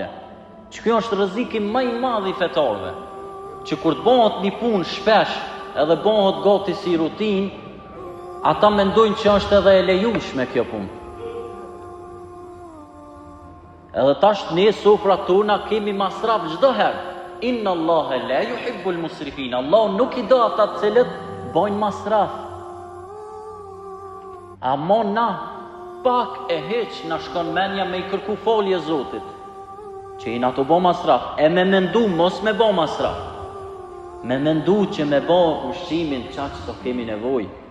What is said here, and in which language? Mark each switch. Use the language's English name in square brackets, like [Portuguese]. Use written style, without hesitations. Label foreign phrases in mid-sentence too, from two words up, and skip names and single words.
[Albanian] Që kjo është rreziku më i madh i fetarëve, që kur të bëhet një punë shpesh edhe bëhet gati si rutinë, ata mendojnë që është edhe e lejueshme kjo punë. Edhe tash ne sofrat tona kemi masraf çdo herë. [Arabic] إن الله لا يحب المسرفين. [Albanian] Allah nuk i do ata të cilët bojnë masraf. Amo na pak e heq na shkon menja me i kërku folje Zotit, që i na të bo masraf, e me mendu mos me bo masraf, me mendu që me bo ushqimin qaq sa kemi nevoj.